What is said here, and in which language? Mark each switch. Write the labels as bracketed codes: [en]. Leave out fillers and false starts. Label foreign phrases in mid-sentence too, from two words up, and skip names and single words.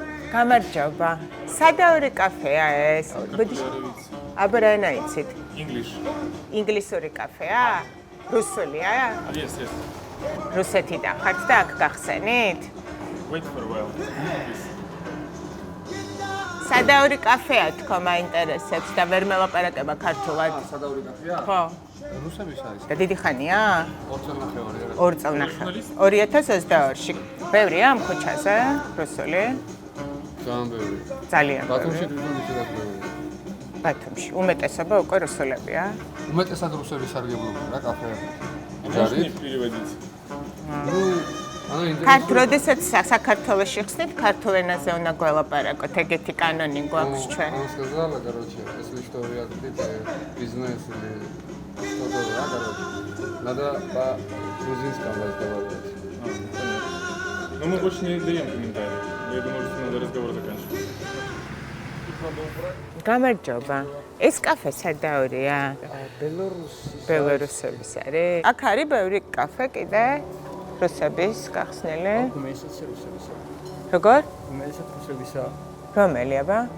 [ka] გამარჯობა. სადაური კაფეა ეს? აბა რა ენა იცით? ინგლისური კაფეა? რუსულია? [en] Yes. [ka] რუსეთიდან ხართ და აქ გახსენით? [en] Wait for a while. [ka] სადაური კაფეა თქო მაინტერესებს და ვერ მელაპარაკება ქართულად. სადაური კაფეა? ხო. რუსების არის. და დიდი ხანია? 2 წელი. 2 წელი. 2022-ში. ბევრია ამ ქუჩაზე რუსული? ძალიან ბევრი. ძალიან ბევრი. ბათუმში თვითონ ისედაც ბევრი. ბათუმში. უმეტესობა უკვე რუსულებია. უმეტესად რუსები სარგებლობენ რა კაფე. ჯარი პირველიც. ქართ როდესაც საქართველოში ხსნით ქართულ ენაზე უნდა გველაპარაკოთ, ეგეთი კანონი გვაქვს ჩვენ. [ru] Он сказала, короче, если что вы открыты бизнес или что-то, да, короче, надо по-грузинскому разговаривать. Но мы больше не даем комментарии. Я думаю, что надо разговор заканчивать. [ka] გამარჯობა. ეს კაფე სადაურია? ბელორუსების არის. აქ არის ბევრი კაფე კიდე რუსების გახსნილი. უმეტესად რუსებისა. როგორ? უმეტესად რუსებისა. რომელი აბა?